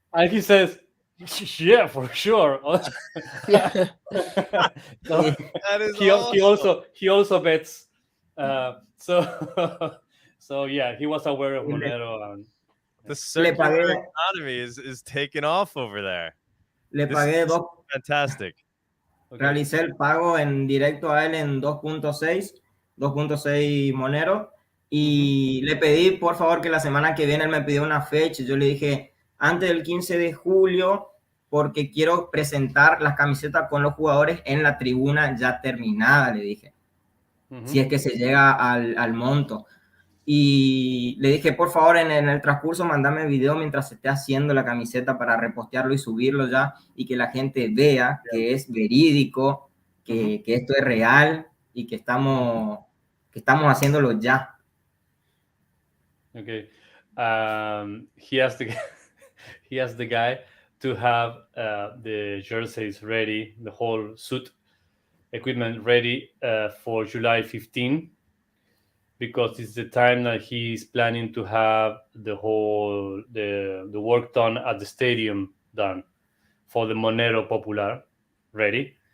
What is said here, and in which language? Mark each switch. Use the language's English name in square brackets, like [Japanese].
[English] And he says, yeah, for sure. So That is he also bets. So yeah, he was aware of Monero. And the circular economy is taking off over there. [Spanish] Le pagué [English] fantastic. [Spanish] Realicé el pago en directo a él en 2.6 Monero. Y le pedí, por favor, que la semana que viene él me pidió una fecha. Yo le dije, antes del 15 de julio, porque quiero presentar las camisetas con los jugadores en la tribuna ya terminada, le dije. Si es que se llega al monto. Y le dije, por favor, en el transcurso, mandame video mientras se esté haciendo la camiseta para repostearlo y subirlo ya, y que la gente vea que es verídico, que esto es real y que estamos haciéndolo ya. [English] Okay. He asked the guy to have the jerseys ready, the whole suit equipment ready for July 15, because it's the time that he's planning to have the work done at the stadium done for the Monero Popular ready.